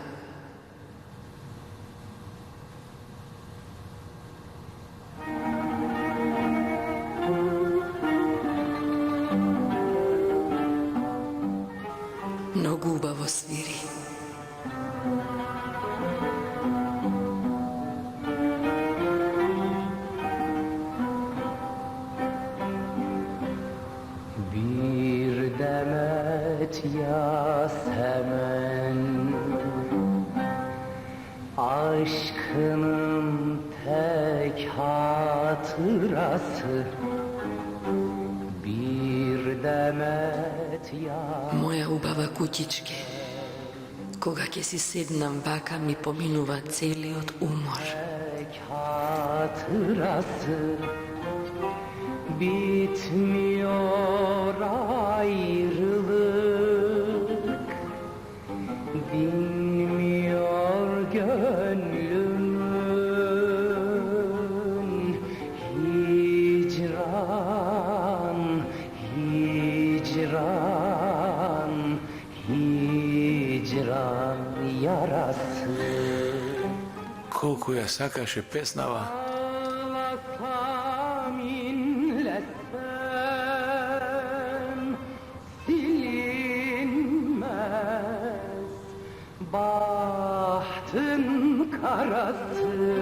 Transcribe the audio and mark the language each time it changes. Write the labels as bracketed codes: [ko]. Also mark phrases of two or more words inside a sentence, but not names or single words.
[mk] Многу убаво свири. [tr] Yasemen aşkının tek hatırası bir demet [mk] Моја убава куќичке, кога ќе си седнам вака ми поминува целиот умор. [tr] hatırası bitmiyor ayrılık dinmiyor gönlümün hicran hicran hicran yarası. [mk] Колку ја сакаше песнава. [tr] Ağlasam inlesem silinmez bahtın karası.